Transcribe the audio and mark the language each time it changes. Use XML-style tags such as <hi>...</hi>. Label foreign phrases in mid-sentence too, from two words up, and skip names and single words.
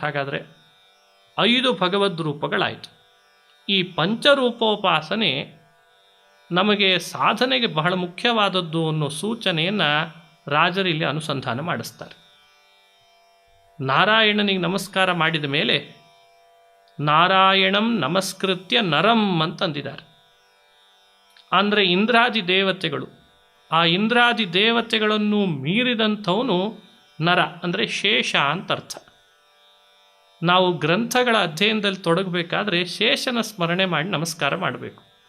<kn>ಹಾಗಾದರೆ 5 ಭಗವದ್ ರೂಪಗಳಾಯಿತು. ಈ ಪಂಚರೂಪೋಪಾಸನೆ ನಮಗೆ ಸಾಧನೆಗೆ ಬಹಳ ಮುಖ್ಯವಾದದ್ದು ಅನ್ನೋ ಸೂಚನೆಯನ್ನು ರಾಜರಿಲ್ಲಿ ಅನುಸಂಧಾನ ಮಾಡಿಸ್ತಾರೆ. ನಾರಾಯಣನಿಗೆ ನಮಸ್ಕಾರ ಮಾಡಿದ ಮೇಲೆ</kn> <sa>ನಾರಾಯಣಂ ನಮಸ್ಕೃತ್ಯ ನರಂ</sa> <kn>ಅಂತಂದಿದ್ದಾರೆ. ಅಂದರೆ ಇಂದ್ರಾದಿ ದೇವತೆಗಳು, ಆ ಇಂದ್ರಾದಿ ದೇವತೆಗಳನ್ನು ಮೀರಿದಂಥವನು ನರ ಅಂದರೆ ಶೇಷ ಅಂತರ್ಥ. ನಾವು ಗ್ರಂಥಗಳ ಅಧ್ಯಯನದಲ್ಲಿ ತೊಡಗಬೇಕಾದ್ರೆ ಶೇಷನ ಸ್ಮರಣೆ ಮಾಡಿ ನಮಸ್ಕಾರ ಮಾಡಬೇಕು.</kn>